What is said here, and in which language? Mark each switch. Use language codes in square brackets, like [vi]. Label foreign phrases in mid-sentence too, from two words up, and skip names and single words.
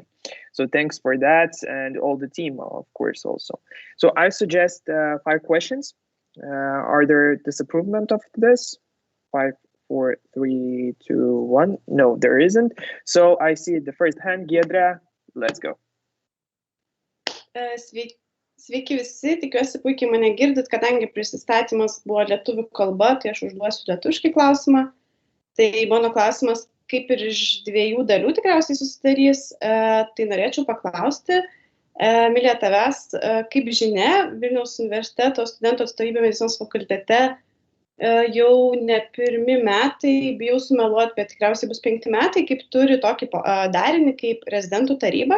[en] So thanks for that, and all the team, of course, also. So I suggest 5 questions. Are there disapproval of this? 5, 4, 3, 2, 1. No, there isn't. So I see the first hand. Giedra, let's go. [lt] Sveiki visi, tikiuosi puikiai mane girdit, kadangi prisistatymas buvo lietuvių kalba, tai aš užduosiu lietuviškai klausimą. Tai mano klausimas kaip ir iš 2 dalių tikriausiai susidarys, tai norėčiau paklausti, Emilija, tavęs, kaip žinia, Vilniaus universiteto studentų atstovybė medicinos fakultete jau ne 1 metai, bijau sumeluoti, bet tikriausiai bus 5 metai, kaip turi tokį darinį kaip rezidentų taryba.